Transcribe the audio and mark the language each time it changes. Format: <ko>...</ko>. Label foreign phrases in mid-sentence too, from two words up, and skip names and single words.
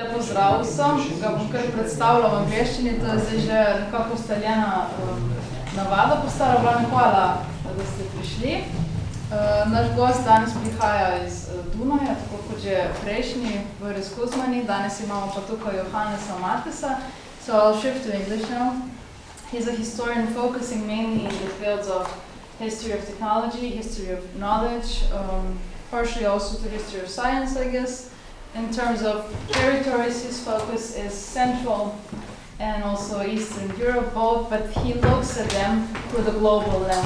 <sl>pozdrav vsem, ga bom kar predstavila v angleščini, to je zdaj že nekako ustaljena navada postala. Vlane, hvala, da ste prišli. Naš gost danes prihaja iz Dunaja, tako kot že prejšnji v Kuzmani. Danes imamo pa tukaj Johannesa Matesa,</sl> <en>so I'll shift to English now. He's a historian focusing mainly in the fields of history of technology, history of knowledge, partially also to history of science, I guess. In terms of territories, his focus is Central and also Eastern Europe both, but he looks at them through the global lens.</en>